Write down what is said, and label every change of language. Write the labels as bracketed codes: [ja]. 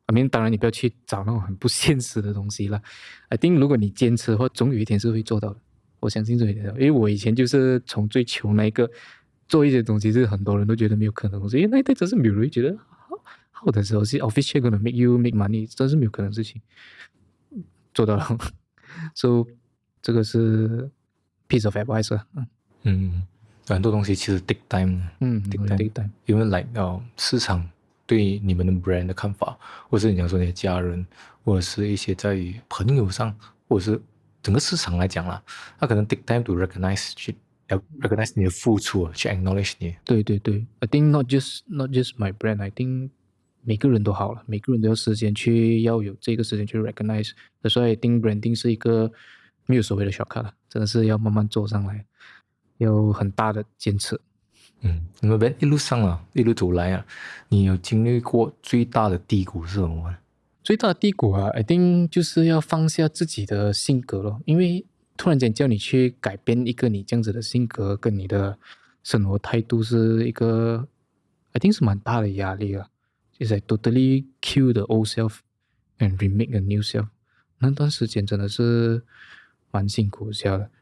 [zh] 当然你不要去找那种很不现实的东西了。I think 如果你坚持的话，总有一天是会做到的。我相信这一点，因为我以前就是从最穷那一个做一些东西，是很多人都觉得没有可能的东西，因为那一代真是没有人会觉得好的时候是 [en] official gonna make you make money， [zh] 真是没有可能的事情，做到了。 So 这个是 piece of advice 很多东西其实 take time，take [en] time， [zh] 因为市场对你们的 brand 的看法，或者是你讲说你的家人，或者是一些在于朋友上，或者是整个市场来讲啦，他可能 [en] take time to recognize [zh] 要 recognize 你的付出，去 acknowledge 你。对， [en] I think not just my brand， [zh] I think 每个人都好了，每个人都要要有这个时间去 recognize。所以 I think branding 是一个没有所谓的shortcut了，真的是要慢慢做上来，有很大的坚持。那么一路上一路走来你有经历过最大的低谷是什么？最大的低谷I think 就是要放下自己的性格咯，因为突然间叫你去改变一个你这样子的性格跟你的生活态度，是一个 I think 是蛮大的压力啊。就是 [en] totally kill the old self and remake a new self， [zh] 那段时间真的是蛮辛苦下的。